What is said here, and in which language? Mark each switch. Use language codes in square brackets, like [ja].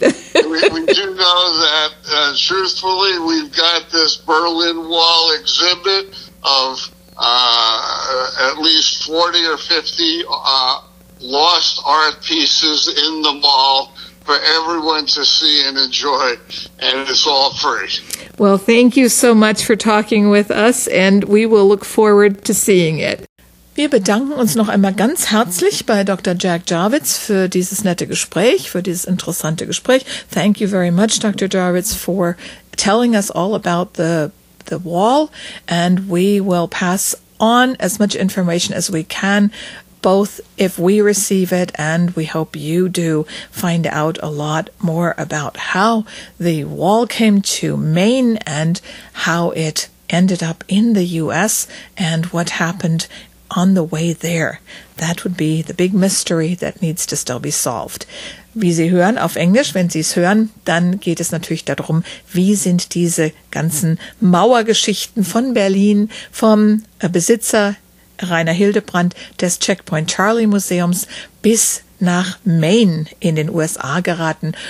[en] we do know that, truthfully, we've got this Berlin Wall exhibit of at least 40 or 50 lost art pieces in the mall for everyone to see and enjoy, and it's all free. Well, thank you so much for talking with us, and we will look forward to seeing it. [de] Wir bedanken uns noch einmal ganz herzlich bei Dr. Jack Jarvis für dieses nette Gespräch, für dieses interessante Gespräch. [en] Thank you very much, Dr. Jarvis, for telling us all about the wall. And we will pass on as much information as we can, both if we receive it and we hope you do find out a lot more about how the wall came to Maine and how it ended up in the U.S. and what happened on the way there. That would be the big mystery that needs to still be solved. [de] Wie Sie hören auf Englisch, wenn Sie es hören, dann geht es natürlich darum, wie sind diese ganzen Mauergeschichten von Berlin, vom Besitzer Rainer Hildebrand des Checkpoint Charlie Museums bis nach Maine in den USA geraten.